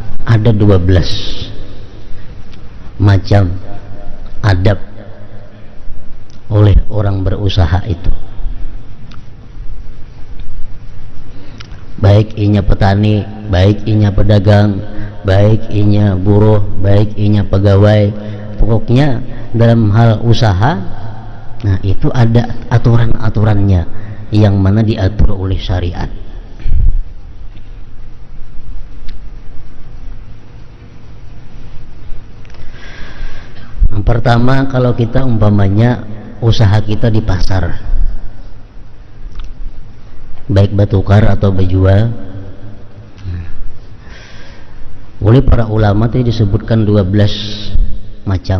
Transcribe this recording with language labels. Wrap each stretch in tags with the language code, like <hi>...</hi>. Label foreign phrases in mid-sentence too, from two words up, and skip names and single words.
<id>ada 12 macam adab oleh orang berusaha itu. Baik inya petani, baik inya pedagang, baik inya buruh, baik inya pegawai, pokoknya dalam hal usaha, nah itu ada aturan-aturannya yang mana diatur oleh syariat. Yang pertama, kalau kita umpamanya usaha kita di pasar, baik bertukar atau berjual, oleh para ulama tadi disebutkan 12 macam.</id>